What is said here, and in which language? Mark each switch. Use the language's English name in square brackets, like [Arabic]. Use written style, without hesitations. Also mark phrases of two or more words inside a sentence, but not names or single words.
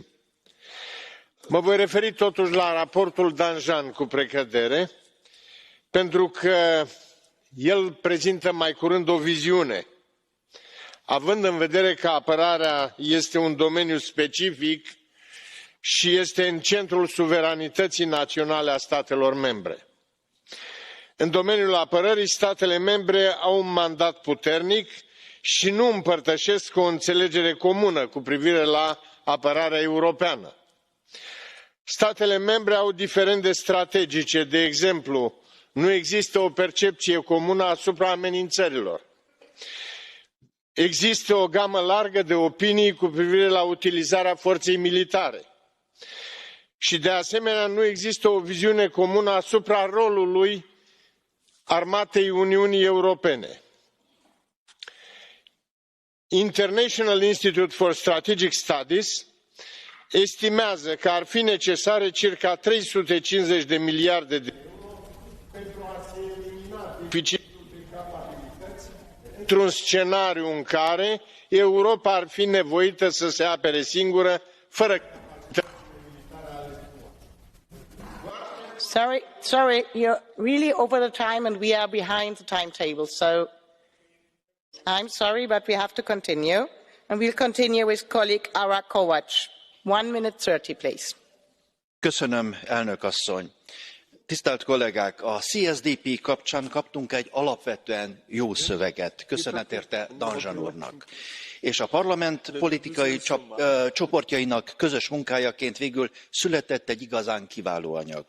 [Romanian] Mă voi referi totuși la raportul Danjean cu precădere, pentru că el prezintă mai curând o viziune, având în vedere că apărarea este un domeniu specific și este în centrul suveranității naționale a statelor membre. În domeniul apărării, statele membre au un mandat puternic și nu împărtășesc o înțelegere comună cu privire la apărarea europeană. Statele membre au diferende strategice, de exemplu, nu există o percepție comună asupra amenințărilor. Există o gamă largă de opinii cu privire la utilizarea forței militare. Și de asemenea nu există o viziune comună asupra rolului armatei Uniunii Europene. International Institute for Strategic Studies estimează că ar fi necesare circa 350 de miliarde de euro pentru a se elimina deficitul de capabilități într-un scenariu în care Europa ar fi nevoită să se apere singură, fără capacități militare ale [English] Sorry, you're really over the time and we are behind the timetable, so I'm sorry, but we have to continue. And we'll continue with colleague Ara Kovac. 1 minute 30, please. [Hungarian] Köszönöm, elnök asszony. Tisztelt kollégák, a CSDP kapcsán kaptunk egy alapvetően jó szöveget. Köszönet érte Danjean úrnak. És a parlament politikai csoportjainak közös munkájaként végül született egy igazán kiváló anyag.